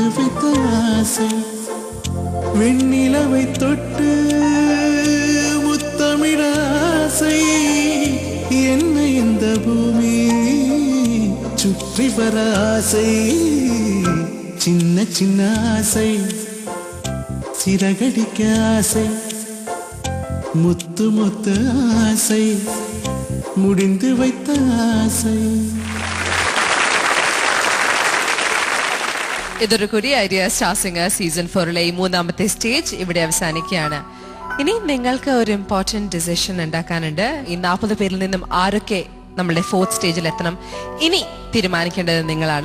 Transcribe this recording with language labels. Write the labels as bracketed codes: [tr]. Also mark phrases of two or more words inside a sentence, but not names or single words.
[ta] வைத்த ஆசை வெண்ணிலவை தொட்டு முத்தமிட ஆசை என்ன இந்த பூமி சுற்றி வர ஆசை சின்ன சின்ன ஆசை சிறகடிக்க ஆசை முத்து முத்து ஆசை முடிந்து வைத்த ആസை. [ml] ഇതൊരുകൂടി ഐഡിയ സ്റ്റാർ സിംഗർ സീസൺ 4-ലെ ഈ മൂന്നാമത്തെ സ്റ്റേജ് ഇവിടെ അവസാനിക്കുകയാണ്. ഇനി നിങ്ങൾക്ക് ഒരു [en] important decision [ml] ഉണ്ടാക്കാനുണ്ട്. ഈ 40 പേരിൽ നിന്നും ആരൊക്കെ നമ്മളുടെ 4th സ്റ്റേജിൽ എത്തണം ഇനി തീരുമാനിക്കേണ്ടത് നിങ്ങളാണ്.